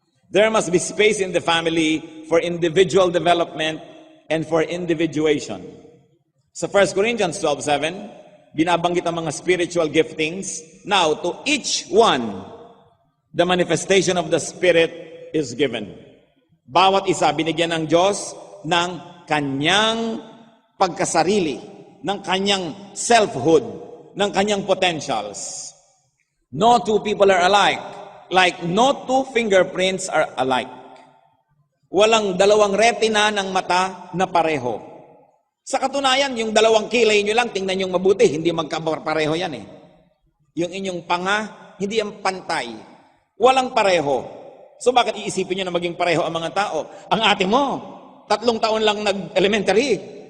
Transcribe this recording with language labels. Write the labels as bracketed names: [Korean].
[English] There must be space in the family for individual development and for individuation. [Filipino] Sa 1 Corinthians 12:7, binabanggit ang mga spiritual giftings. [English] Now, to each one, the manifestation of the Spirit is given. [Filipino] Bawat isa, binigyan ng Diyos ng kanyang pagkasarili, ng kanyang selfhood, ng kanyang potentials. [English] No two people are alike. Like no two fingerprints are alike. [Filipino] Walang dalawang retina ng mata na pareho. Sa katunayan, yung dalawang kilay nyo lang, tingnan nyo mabuti, hindi magkapareho yan eh. Yung inyong panga, hindi ang pantay. Walang pareho. So bakit iisipin nyo na maging pareho ang mga tao? Ang ate mo, 3 taon lang nag-elementary.